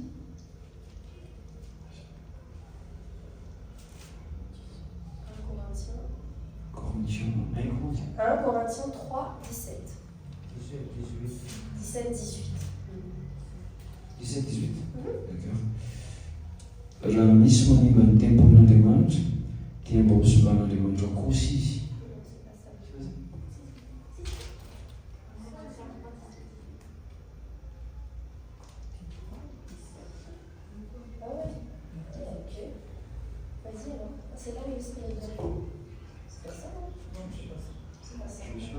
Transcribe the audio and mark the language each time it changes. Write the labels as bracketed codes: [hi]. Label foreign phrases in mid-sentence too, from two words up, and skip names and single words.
[fr] 1 Corinthiens 3, 17. 17, 18. 17, 18. D'accord. [mg] Raha misy manimba ny tempolin'Andriamanitra dia mba hosoban'Andriamanitra kosa izy. [fr] Vas-y alors, c'est là où l'Esprit est vrai. C'est pas ça, non? Non, c'est pas ça. C'est pas ça.